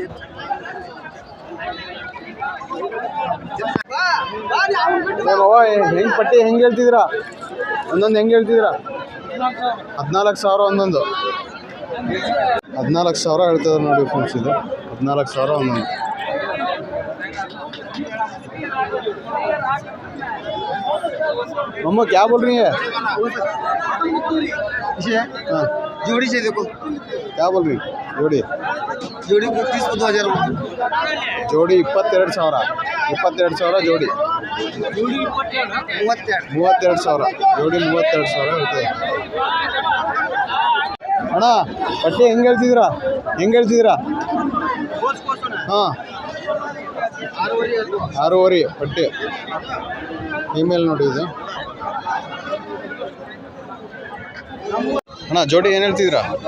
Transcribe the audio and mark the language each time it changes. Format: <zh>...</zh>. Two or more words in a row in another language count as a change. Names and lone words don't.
<kn>ಹೆಂಗೆ ಪಟ್ಟಿ ಹೆಂಗೆ ಹೇಳ್ತಿದ್ದೀರಾ? ಒಂದೊಂದು ಹೆಂಗೆ ಹೇಳ್ತಿದ್ದೀರಾ? 14,000 ಒಂದೊಂದು. 14,000 ಹೇಳ್ತಿದ್ದಾರೆ ನೋಡಿ ಫ್ರೆಂಡ್ಸ್. ಇದು 14,000 ಒಂದೊಂದು.</kn> <hi>मम्मा क्या बोल रही है? हाँ जोड़ी से देखो क्या बोल रही? जोड़ी 30 को 2,000 जोड़ी 22,000. 22,000 जोड़ी.</hi> <kn>32,000 ಜೋಡಿ. 32,000 ಹೇಳ್ತದೆ ಅಣ್ಣ. ಪಟ್ಟಿ ಹೆಂಗೆ ಹೇಳ್ತಿದ್ದೀರಾ? ಹೆಂಗೆ ಹೇಳ್ತಿದ್ದೀರಾ? ಹಾಂ 6,500 ಪಟ್ಟಿ. ಫೀಮೇಲ್ ನೋಡಿ ಇದು. ಅಣ್ಣ ಜೋಡಿ ಏನು ಹೇಳ್ತಿದ್ದೀರಾ?</kn>